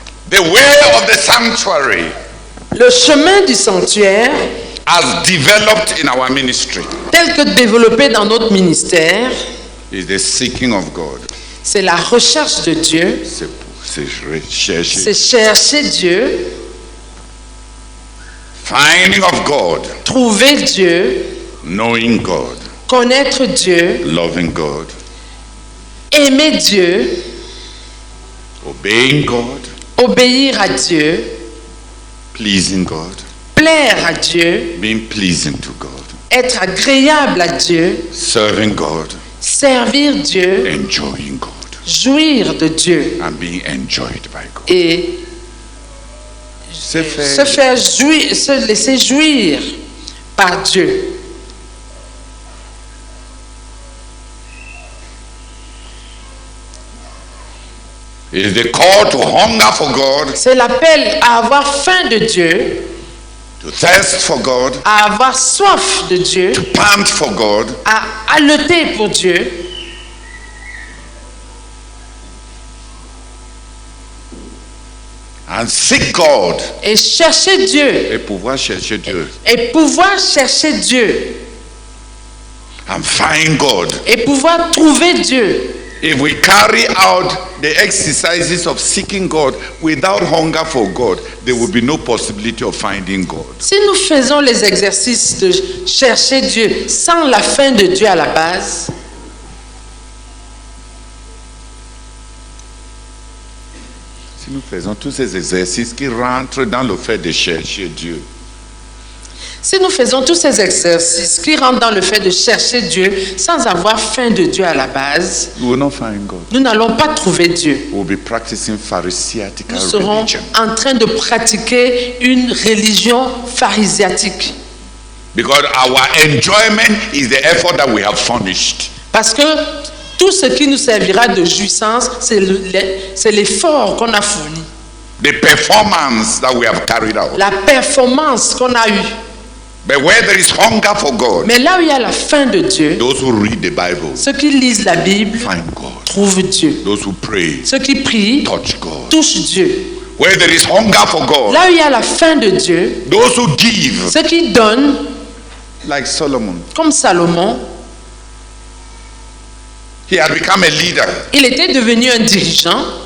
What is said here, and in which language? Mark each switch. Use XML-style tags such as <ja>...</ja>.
<en>The way of the sanctuary</en> <fr>Le chemin du sanctuaire,</fr> <en>as developed in our ministry</en> <fr>tel que développé dans notre ministère,</fr> <en>is the seeking of God.</en> <fr>c'est la recherche de Dieu, C'est rechercher. c'est chercher Dieu,</fr> <en>Finding of God,</en> <fr>trouver Dieu,</fr> <en>knowing God,</en> <fr>connaître Dieu,</fr> <en>loving God,</en> <fr>aimer Dieu,</fr> <en>obeying God,</en> <fr>obéir à Dieu,</fr> <en>pleasing God,</en> <fr>plaire à Dieu,</fr> <en>being pleasing to God,</en> <fr>être agréable à Dieu,</fr> <en>serving God,</en> <fr>servir Dieu,</fr> <en>enjoying God,</en> <fr>jouir de Dieu</fr> <en>and being enjoyed by God.</en> <fr>et Se se faire jouir, se laisser jouir par Dieu.</fr> <en>is the call to hunger for God,</en> <fr>C'est l'appel à avoir faim de Dieu,</fr> <en>to thirst for God,</en> <fr>à avoir soif de Dieu,</fr> <en>to pant for God,</en> <fr>à haleter pour Dieu,</fr> <en>and seek God.</en> <fr>et chercher Dieu, Et pouvoir chercher Dieu. et pouvoir chercher Dieu,</fr> <en>And find God.</en> <fr>et pouvoir trouver Dieu.</fr> <en>If we carry out the exercises of seeking God without hunger for God, there will be no possibility of finding God.</en> <fr>Si nous faisons les exercices de chercher Dieu sans la faim de Dieu à la base, Si nous faisons tous ces exercices qui rentrent dans le fait de chercher Dieu, si nous faisons tous ces exercices qui rentrent dans le fait de chercher Dieu sans avoir faim de Dieu à la base,</fr> <en>we will not find God.</en> <fr>nous n'allons pas trouver Dieu.</fr> <en>We'll be practicing Pharisaical</en> <fr>Nous serons</fr> <en>religion.</en> <fr>en train de pratiquer une religion pharisiatique.</fr> <en>Because our enjoyment is the effort that we have furnished.</en> <fr>Parce que tout ce qui nous servira de jouissance, c'est l'effort qu'on a fourni,</fr> <en>The performance that we have carried out.</en> <fr>la performance qu'on a eue.</fr> <en>But where there is hunger for God,</en> <fr>Mais là où il y a la faim de Dieu,</fr> <en>those who read the Bible</en> <fr>ceux qui lisent la Bible</fr> <en>find God.</en> <fr>trouvent Dieu.</fr> <en>Those who pray</en> <fr>Ceux qui prient</fr> <en>touch God.</en> <fr>touchent Dieu.</fr> <en>Where there is hunger for God,</en> <fr>Là où il y a la faim de Dieu,</fr> <en>those who give,</en> <fr>ceux qui donnent,</fr> <en>like Solomon,</en> <fr>comme Salomon,</fr> <en>he had become a leader.</en> <fr>il était devenu un dirigeant.</fr>